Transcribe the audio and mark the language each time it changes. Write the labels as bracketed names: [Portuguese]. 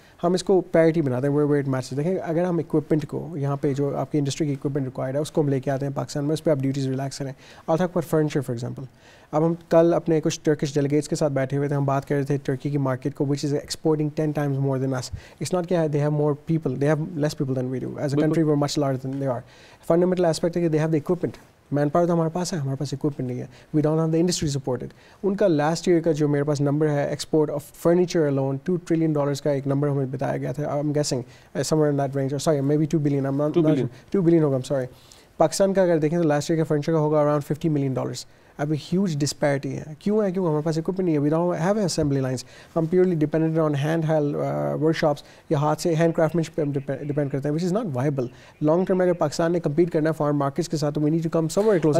[Urdu] ہم اس کو پیرٹی بناتے ہیں [English] Where it matches. [Urdu] دیکھیں اگر ہم اکوپمنٹ کو یہاں پہ جو آپ کی انڈسٹری کی اکوپمنٹ ریکوائرڈ ہے اس کو ہم لے کے آتے ہیں پاکستان میں, اس پہ آپ ڈیوٹیز ریلیکس کریں. آل تھک پر فرنیچر فار ایگزامپل. اب ہم کل اپنے کچھ ٹرکش ڈیلیگیٹس کے ساتھ بیٹھے ہوئے تھے, ہم بات کر رہے تھے ٹرکی کی مارکیٹ کو, [English] Which is exporting 10 times more than us. It's not کہ they have more people, they have less people than we do. As a country we're much larger than they are. Fundamental aspect ہے کہ they have the equipment. [Urdu] Man power تو ہمارے پاس ہے, ہمارے پاس equipment نہیں ہے. [English] We don't have the industry supported. [Urdu] ان کا last year کا جو میرے پاس نمبر ہے export of furniture alone $2 trillion کا ایک نمبر ہمیں بتایا گیا تھا. [English] I am guessing somewhere in that range, or sorry maybe 2 billion, I'm not 2 billion ہوگا, I'm sorry. [Urdu] پاکستان کا اگر دیکھیں تو لاسٹ ایئر کا فرنیچر کا ہوگا اراؤنڈ $50 million. اب ہیوج ڈسپیرٹی ہے. کیوں ہے؟ کیونکہ ہمارے پاس اکوپمنٹ نہیں ہے. [English] We don't have assembly lines. [Urdu] ہم purely dependent on hand held work shops یا ہاتھ سے ہینڈ کرافٹمنشپ پہ ہم ڈیپینڈ کرتے ہیں, [English] Which is not viable. [Urdu] Long term میں اگر پاکستان نے کمپیٹ کرنا ہے فارن مارکیٹس کے ساتھ تو [English] We need to come somewhere closer.